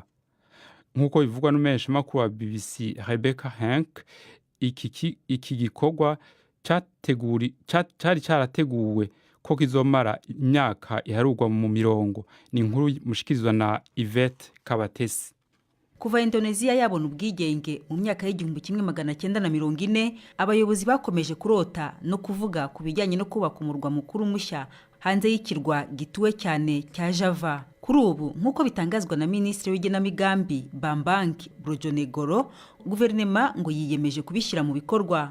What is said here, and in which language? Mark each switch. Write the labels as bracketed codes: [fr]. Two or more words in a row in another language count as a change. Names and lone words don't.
[rn] Nkuko bivugwa n'umumenyesha makuru wa BBC Rebecca Hank, iki gikorwa cari carateguwe ko kizomara imyaka iharurwa mu mirongo. Ni inkuru mushikirizwa na Yvette Kabatesi. [rw] Kuva Indonesia yabona ubwigenge mu myaka y'1940, abayobozi bakomeje kurota no kuvuga ku bijyanye no kubaka umurwa mukuru mushya hanze y'ikirwa gituwe cyane cya Java. Kuri ubu nkuko bitangazwa na Minisitiri w'igenamigambi Bambang Brojonegoro, guverinoma ngo yiyemeje kubishyira mu bikorwa.